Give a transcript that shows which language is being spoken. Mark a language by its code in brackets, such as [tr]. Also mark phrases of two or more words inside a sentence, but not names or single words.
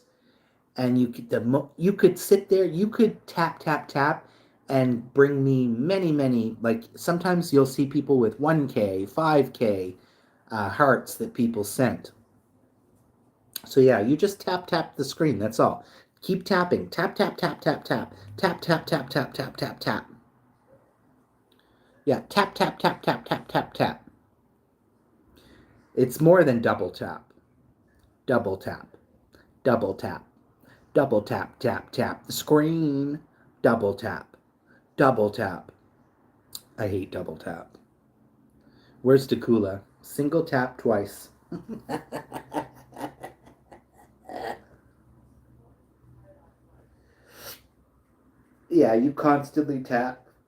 [en] And you could sit there, you could tap, tap, tap, and bring me many, many, like sometimes you'll see people with 1K, 5K hearts that people sent. So yeah, you just tap, tap the screen. That's all. Keep tapping. Tap, tap, tap, tap, tap. Tap, tap, tap, tap, tap, tap, tap. Yeah, tap, tap, tap, tap, tap, tap, tap. It's more than double tap. Double tap. Double tap. Double tap, tap, tap the screen. Double tap. Double tap. I hate double tap. Where's Dakula? Single tap twice. Yeah, you constantly tap.